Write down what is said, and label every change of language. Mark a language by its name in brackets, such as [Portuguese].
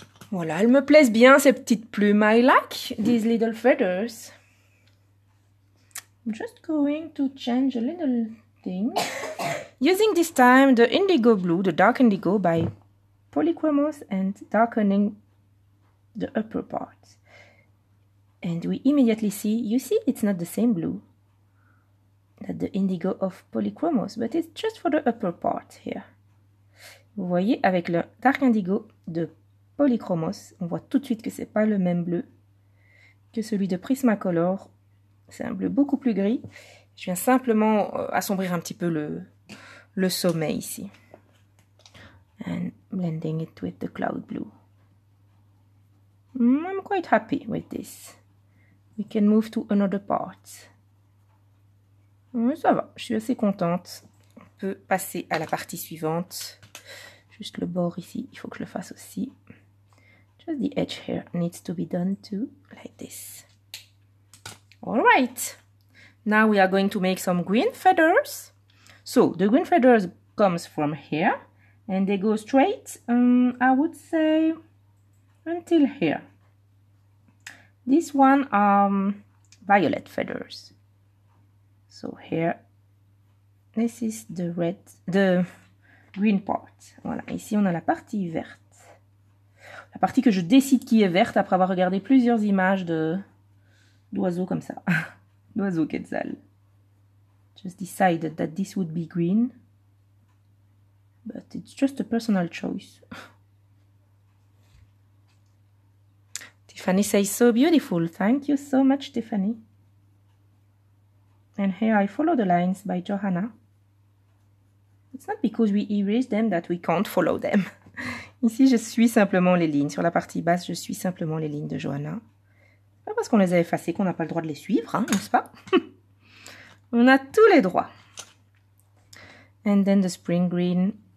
[French] Voilà, elles me plaisent bien ces petites plumes. [English] I like these little feathers. I'm just going to change a little thing. Using this time the indigo blue, the dark indigo by Polychromos, and darkening the upper part. And we immediately see, you see it's not the same blue that the indigo of Polychromos, but it's just for the upper part here. [French] Vous voyez, avec le dark indigo de Polychromos. On voit tout de suite que c'est pas le même bleu que celui de Prismacolor. C'est un bleu beaucoup plus gris. Je viens simplement assombrir un petit peu le sommet ici. [English] And blending it with the cloud blue. I'm quite happy with this. We can move to another part. [French] Ça va, je suis assez contente. On peut passer à la partie suivante. Juste le bord ici, il faut que je le fasse aussi. [English] Just the edge here needs to be done too, like this. Alright, now we are going to make some green feathers. So, the green feathers comes from here, and they go straight, I would say, until here. This one are violet feathers. So here, this is the green part. [French] Voilà, ici on a la partie verte. La partie que je décide qui est verte après avoir regardé plusieurs images d'oiseaux comme ça. D'oiseaux quetzal. [English] Just decided that this would be green. But it's just a personal choice. Tiffany says so beautiful. Thank you so much, Tiffany. And here I follow the lines by Johanna. It's not because we erase them that we can't follow them. [French] Ici, je suis simplement les lignes. Sur la partie basse, je suis simplement les lignes de Johanna. Pas parce qu'on les a effacées qu'on n'a pas le droit de les suivre, hein, n'est-ce pas? On a tous les droits. [English] And then the spring green.